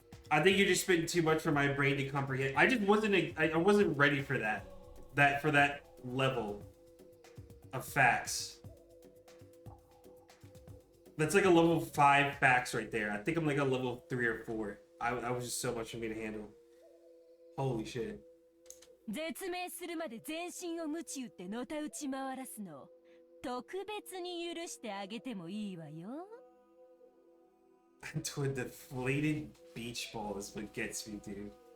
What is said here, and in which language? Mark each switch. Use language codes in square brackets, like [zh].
[en] I think you're just spitting too much for my brain to comprehend. I just wasn't I wasn't ready for that. For that level of facts. That's like a level 5 facts right there. I think I'm like a level 3 or 4. I was just so much for me to handle. Holy shit. [ja] 絶命するまで全身を鞭打ってのたうち回らすのを特別に許してあげてもいいわよ。 [en] To a deflated beach ball is what gets me, dude.